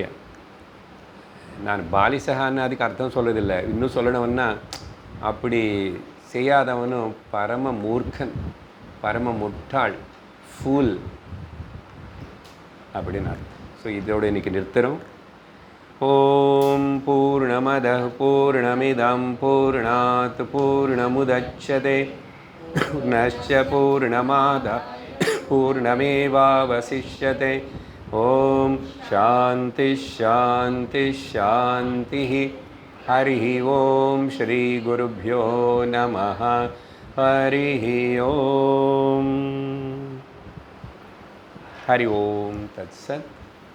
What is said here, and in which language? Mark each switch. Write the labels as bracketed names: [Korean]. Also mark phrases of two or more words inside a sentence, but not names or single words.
[Tamil] நான் பாலிசகான்னு அதுக்கு அர்த்தம் சொல்லதில்லை. இன்னும் சொல்லணும்னா அப்படி செய்யாதவனும் பரம மூர்க்கன், பரம முட்டாள், ஃபூல் அப்படின்னு அர்த்தம். ஸோ இதோடு இன்றைக்கி நிறுத்துகிறோம். [Sanskrit] ॐ पूर्णमदः पूर्णमिदं पूर्णात् पूर्णमुदच्यते पूर्णस्य पूर्णमादाय पूर्णमेवावशिष्यते. ॐ शान्तिः शान्तिः शान्तिः. हरि ॐ श्री गुरुभ्यो नमः. हरि ॐ। हरि ॐ तत्सत्.